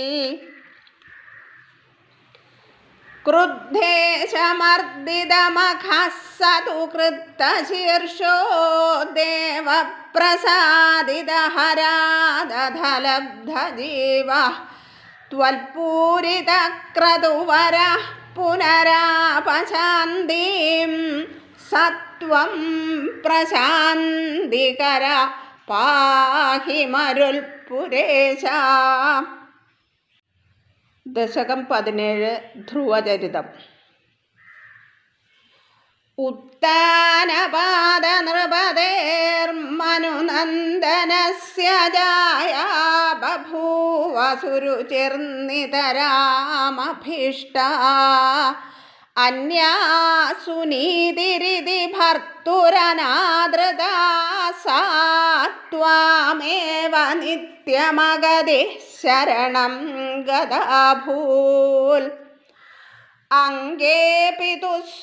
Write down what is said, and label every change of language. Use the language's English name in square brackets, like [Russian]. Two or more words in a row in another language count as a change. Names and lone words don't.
[Sanskrit] क्रुद्धेशमर्दितमखः सतु कृत्तशीर्षो देवप्रसादितहरादधलब्धजीवः त्वत्पूरितक्रतुवरः पुनरापशान्तिं सत्वं प्रशान्तिकर पाहि मरुत्पुरेश. दशकं 17 ध्रुवचरितं. उत्तानपादनृपतेर्मनुनन्दनस्य जाया बभूव सुरुचिर्नितरामभीष्टा अन्या सुनीतिरिति भर्तुरनादृता सा त्वामेव नित्यमगतिः शरणं गदाभूत् अङ्गे पितुः